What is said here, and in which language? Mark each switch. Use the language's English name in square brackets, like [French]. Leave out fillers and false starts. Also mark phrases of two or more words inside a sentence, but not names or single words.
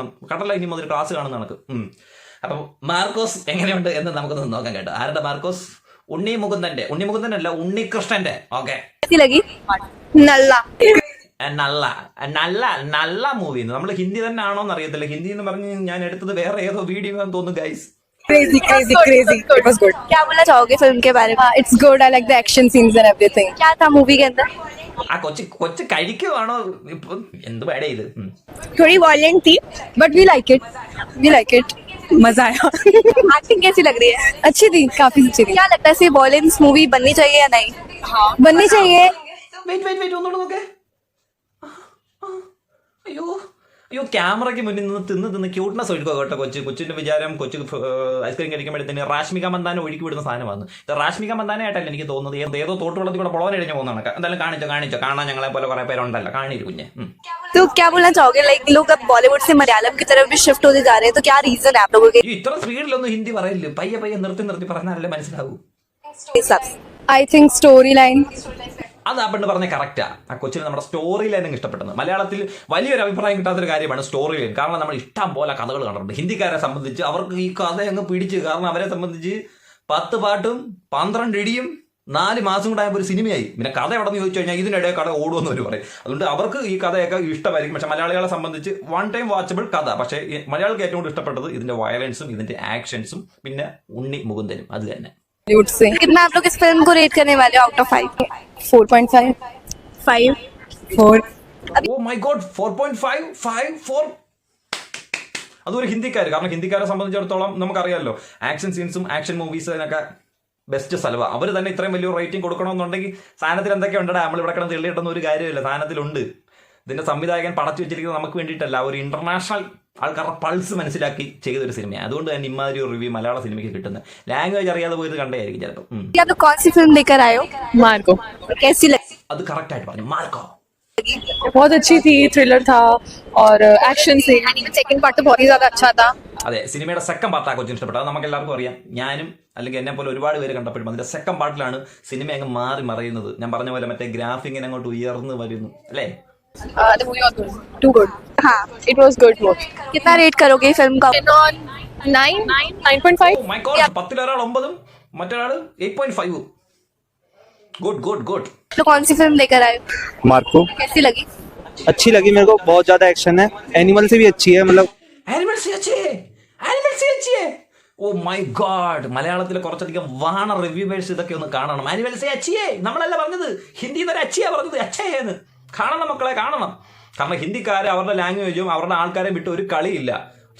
[Malayalam] കണ്ടല്ല ഇനി മുതൽ ക്ലാസ് കാണുന്ന കണക്ക്. അപ്പം മാർക്കോസ് എങ്ങനെയുണ്ട് എന്ന് നമുക്കൊന്ന് നോക്കാം കേട്ടോ. ആരുടെ മാർക്കോസ്? ഉണ്ണി അല്ല, ഉണ്ണികൃഷ്ണന്റെ. ഓക്കെ. നല്ല മൂവി. നമ്മൾ ഹിന്ദി തന്നെ ആണോന്ന് അറിയത്തില്ല. ഹിന്ദി എന്ന് പറഞ്ഞ് ഞാൻ എടുത്തത് വേറെ ഏതോ വീഡിയോ ആണെന്ന് തോന്നുന്നു ഗൈസ്. [English] Crazy. It was good. [Hindi] क्या बोलना चाहोगे फिल्म के बारे में? [English] It's good. I like the action scenes and everything. [Hindi] क्या था मूवी के अंदर? [Malayalam] ആ കൊച്ചു കഴിക്കുവാണോ ഇപ്പൊ? എന്ത് പേടേ ഇത്? [Hindi] थोड़ी violent थी, [English] but we like it. [Hindi] मजा आया. एक्टिंग कैसी लग रही है? अच्छी थी, काफी अच्छी थी. क्या लगता है ऐसी [English] violence movie [Hindi] बननी चाहिए या नहीं? हाँ, बननी चाहिए. [Malayalam] വെയിറ്റ് ഒന്നുകൂടെ നോക്കേ. അയ്യോ ക്യാമറയ്ക്ക് മുന്നിൽ നിന്ന് തിന്ന് ക്യൂട്ട്നെസ് ഒഴുക്കുക കേട്ടോ. കൊച്ചിന്റെ വിചാരം കൊച്ചു ഐസ്ക്രീം കഴിക്കുമ്പോഴത്തേന് റാഷ്മിക മന്ദാന ഒഴുക്കി വിടുന്ന സാധനമാണ്. ഇത് റാഷ്മിക മന്ദാനായിട്ടല്ല എനിക്ക് തോന്നുന്നത്, ഏതോ തോട്ടുവെള്ളത്തിൽ കൂടെ പൊളവൻ ഇഴഞ്ഞു പോകുന്നതാണ്. എന്തായാലും കാണിച്ചോ കാണാൻ ഞങ്ങളെ പോലെ കുറെ പേരുണ്ടല്ലോ, കാണിരു കുഞ്ഞെ. [Hindi] तो क्या बोलना चाहोगे? लाइक लोग अब बॉलीवुड से मलयालम की तरफ भी शिफ्ट होते जा रहे हैं, तो क्या रीजन है आप लोगों के? [Malayalam] ഇത്ര സ്പീഡിലൊന്നും ഹിന്ദി പറയില്ല, പയ്യെ നിർത്തി പറഞ്ഞാലല്ലേ മനസ്സിലാവൂ. [English] I think storyline. [Malayalam] അത് ആ പെണ്ണ് പറഞ്ഞ കറക്റ്റാ. ആ കൊച്ചിന് നമ്മുടെ [English] story line [Malayalam] ഇഷ്ടപ്പെട്ടത്. മലയാളത്തിൽ വലിയൊരു അഭിപ്രായം കിട്ടാത്തൊരു കാര്യമാണ് [English] story line. [Malayalam] കാരണം നമ്മൾ ഇഷ്ടം പോലെ കഥകൾ കണ്ടിട്ടുണ്ട്. ഹിന്ദിക്കാരെ സംബന്ധിച്ച് അവർക്ക് ഈ കഥ അങ്ങ് പിടിച്ച്, കാരണം അവരെ സംബന്ധിച്ച് 10 പാട്ടും 12 ഇടിയും 4 മാസം കൂടെ ആയപ്പോൾ ഒരു സിനിമയായി. പിന്നെ കഥ എവിടെ നിന്ന് ചോദിച്ചു കഴിഞ്ഞാൽ ഇതിനിടെ കഥ ഓടുമെന്ന് അവർ പറയും. അതുകൊണ്ട് അവർക്ക് ഈ കഥയൊക്കെ ഇഷ്ടമായിരിക്കും. പക്ഷെ മലയാളികളെ സംബന്ധിച്ച് [English] one time watchable [Malayalam] കഥ. പക്ഷേ മലയാളികൾക്ക് ഏറ്റവും കൂടുതൽ ഇഷ്ടപ്പെട്ടത് ഇതിന്റെ വയലൻസും ഇതിന്റെ ആക്ഷൻസും പിന്നെ ഉണ്ണി മുകുന്ദനും. അത് തന്നെ. [Hindi] कितना आप लोग इस फिल्म को रेट करने वाले हो [English] out of [Hindi] 5? 4.5. 4. [English] oh my god, [Malayalam] 4.5, 5, 4. അതൊരു ഹിന്ദിക്കാർ. കാരണം ഹിന്ദിക്കാരെ സംബന്ധിച്ചിടത്തോളം നമുക്കറിയാമല്ലോ, [English] action scenes action movies best [Malayalam] സ്ഥലമാണ്. അവർ തന്നെ ഇത്രയും വലിയ റേറ്റിംഗ് കൊടുക്കണമെന്നുണ്ടെങ്കിൽ സാധനത്തിൽ എന്തൊക്കെ ഉണ്ടോ, നമ്മളിവിടെ കിടന്ന് തെളിയിട്ടൊന്നും ഒരു കാര്യമില്ല, സാധനത്തിലുണ്ട്. ഇതിന്റെ സംവിധായകൻ പടച്ചു വെച്ചിരിക്കുന്നത് നമുക്ക് വേണ്ടിയിട്ടല്ല, ഒരു ഇന്റർനാഷണൽ ആൾക്കാരുടെ പൾസ് മനസ്സിലാക്കി ചെയ്തൊരു സിനിമയാണ്. അതുകൊണ്ട് തന്നെ ഇമാതിരി ഒരു റിവ്യൂ മലയാള സിനിമയ്ക്ക് കിട്ടുന്നത്. ലാംഗ്വേജ് അറിയാതെ പോയത് കണ്ടായിരിക്കും ചിലപ്പോൾ. അത് കറക്റ്റ് ആയിട്ട് പറഞ്ഞു. മാർക്കോ [Hindi] बहुत अच्छी थी, थ्रिलर था और एक्शन से. [English] second part [Hindi] तो बहुत ही ज्यादा अच्छा था. [Malayalam] അതെ, സിനിമയുടെ [English] second part [Malayalam] കൊച്ചിന് ഇഷ്ടപ്പെട്ടത്. അത് നമുക്ക് എല്ലാവർക്കും അറിയാം. ഞാനും അല്ലെങ്കിൽ എന്നെ പോലെ ഒരുപാട് പേര് കണ്ടപ്പോഴും അതിന്റെ [English] second part [Malayalam] സിനിമ അങ്ങ് മാറി മറയുന്നത്. ഞാൻ പറഞ്ഞ പോലെ മറ്റേ ഗ്രാഫിങ്ങിനെ അങ്ങോട്ട് ഉയർന്നു വരുന്നു അല്ലേ? [English] The movie was good. Too good. [Hindi] हाँ, [English] It was good movie. [Hindi] कितना रेट करोगे फिल्म का? 9.5. [English] oh my god, [Malayalam] 10 ഒരാൾ 9 മറ്റൊരാൾ 8.5. [Hindi] गुड. तो कौन सी फिल्म लेकर आए? मार्को कैसी लगी? अच्छी लगी मेरे को, बहुत ज्यादा एक्शन है, एनिमल से भी अच्छी है, मतलब एनिमल सी अच्छे. [English] oh my god, [Malayalam] മലയാളത്തിൽ കുറച്ചധികം [English] wanna reviewers [Malayalam] ഇതൊക്കെ ഒന്ന് കാണണം. [Hindi] एनिमल सी अच्छे [Malayalam] നമ്മളല്ല പറഞ്ഞത്, ഹിന്ദിയിൽ നിന്ന് ഒരു അച്ഛയാ പറഞ്ഞത്, അച്ഛേന്ന്. കാണണം മക്കളെ, കാണണം. കാരണം ഹിന്ദിക്കാരെ അവരുടെ ലാംഗ്വേജും അവരുടെ ആൾക്കാരെയും വിട്ട് ഒരു കളിയില്ല.